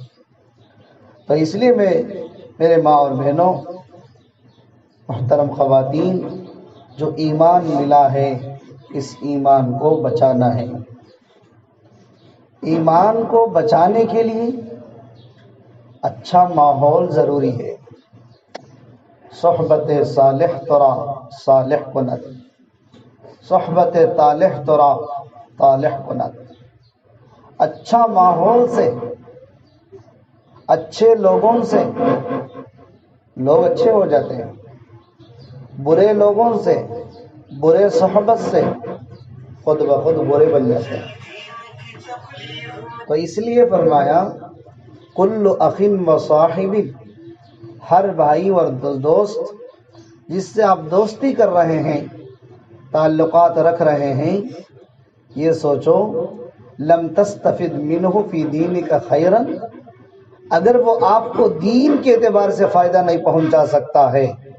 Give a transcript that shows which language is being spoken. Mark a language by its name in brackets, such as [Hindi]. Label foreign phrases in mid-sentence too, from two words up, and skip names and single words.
[Urdu] تو اس لیے میرے ماں اور بہنوں، محترم خواتین، جو ایمان ملا ہے اس ایمان کو بچانا ہے. ایمان کو بچانے کے لیے اچھا ماحول ضروری ہے. [Persian] صحبت صالح ترا صالح کند، صحبت طالح ترا طالح کند. [Urdu] اچھا ماحول سے، اچھے لوگوں سے لوگ اچھے ہو جاتے ہیں، برے لوگوں سے، برے صحبت سے خود بخود برے بن جاتے ہیں۔ تو اس لیے فرمایا [Arabic] کل اخ و صاحب، [Urdu] ہر بھائی اور دوست جس سے آپ دوستی کر رہے ہیں، تعلقات رکھ رہے ہیں، یہ سوچو [Arabic] لم تستفد منہ فی دینک خیرا، [Urdu] اگر وہ آپ کو دین کے اعتبار سے فائدہ نہیں پہنچا سکتا ہے،